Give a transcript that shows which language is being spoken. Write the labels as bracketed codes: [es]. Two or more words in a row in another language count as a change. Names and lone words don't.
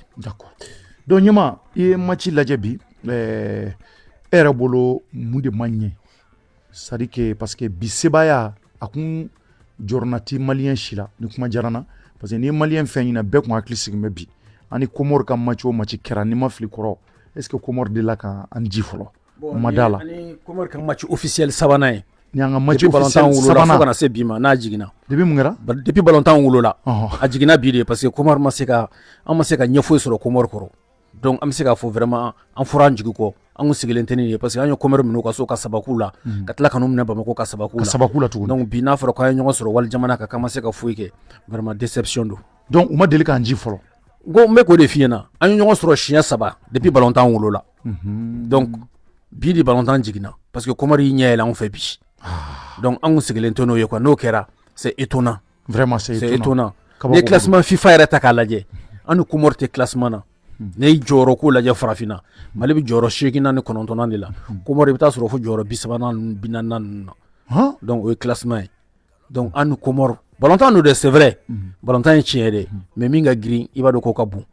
[fr] D'accord donc [bm] ɲɛma i ye match lajɛ bi e yɛrɛ bolo mun de man ɲɛ [fr] c'est à dire que parce que [bm] bi sebaaya a kun jɔrɔna ti maliyɛn si la ni kuma diyara n na [fr] parce que [bm] ni ye maliyɛn fɛn ɲina bɛɛ kun hakili sigin bɛ bi ani Comore ka match o match kɛra ni ma fili kɔrɔ [fr] est ce que [bm] Comore delila ka an ji fɔlɔ ma da la ani Comore ka match officiel sabanan ye ni an ka match officiel sabanan fo kana se bi ma n'a jiginna depuis mun kɛra depuis ballontan wolola a jiginna bi de [fr] parce que [bm] Comore ma se ka ɲɛ foyi sɔrɔ Comore kɔrɔ donc an bɛ se k'a fɔ vraiment an fɔra an jigi kɔ an kun sigilen tɛ nin ye [fr] parce que [bm] an ye Comore minɛ ka so ka sababu la ka tila ka n'u minɛ Bamako ka sababu la tuguni donc bi n'a fɔra k'an ye ɲɔgɔn sɔrɔ wali jamana kan k'an ma se ka foyi kɛ [fr] vraiment déception [bm] don donc u ma deli k'an ji fɔlɔ ko n bɛ k'o de f'i ɲɛna an ye ɲɔgɔn sɔrɔ siɲɛ 3 depuis ballontan wolola donc bi de ballontan jiginna [fr] parce que [bm] Comore y'i ɲɛ yɛlɛ anw fɛ bi donc an kun sigilen tɛ n'o ye quoi n'o kɛra [fr] c'est étonnant vraiment c'est étonnant [bm] ni ye classement FIFA yɛrɛ ta k'a lajɛ an ni Comore tɛ classement na ne ye jɔyɔrɔ ko lajɛ farafinna Mali bɛ jɔyɔrɔ 8 ni 9 de la Comore i bɛ taa sɔrɔ fo jɔyɔrɔ 30 ni 40 ninnu na donc o ye classement ye donc an ni Comore ballontan don dɛ [fr] c'est vrai [bm] ballontan ye tiɲɛ dɛ mais min ka girin i b'a dɔn k'o ka bon